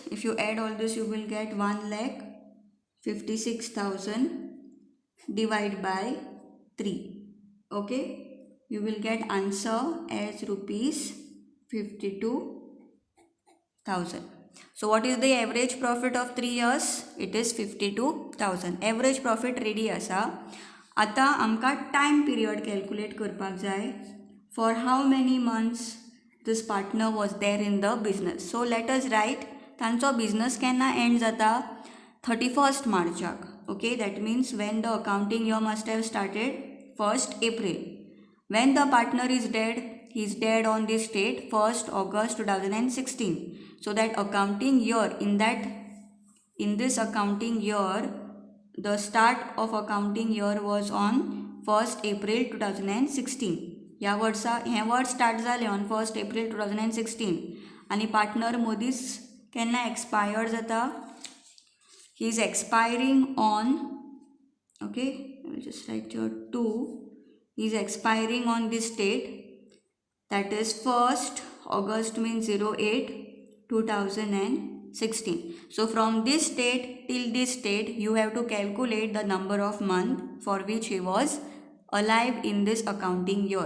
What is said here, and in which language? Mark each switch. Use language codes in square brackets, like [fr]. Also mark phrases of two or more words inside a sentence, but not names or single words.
[en] If you add all this, you will get 1,56,000 divide by 3. Okay. You will get answer as rupees 52,000. So what is the average profit of 3 years? It is 52,000. Average profit ready आसा. [kok] आता आमकां [en] time period calculate [kok] करपाक जाय. [en] For how many months this partner was there in the business? So let us write [kok] तांचो business केन्ना end जाता? [en] 31st Marchak. Okay, that means when the accounting year must have started 1st April. When the partner is dead, he is dead on this date 1st August 2016. So that accounting year, in this accounting year, the start of accounting year was on 1st April 2016. [kok] ह्या वर्सा हे वर्स स्टार्ट जालें [en] on 1st April 2016 [kok] आनी पार्टनर मोदीच केन्ना एक्सपायर्ड जाता. [en] He is expiring on, okay, I will just write here 2. He is expiring on this date, that is 1st August means 08 2016. So from this date till this date you have to calculate the number of month for which he was alive in this accounting year.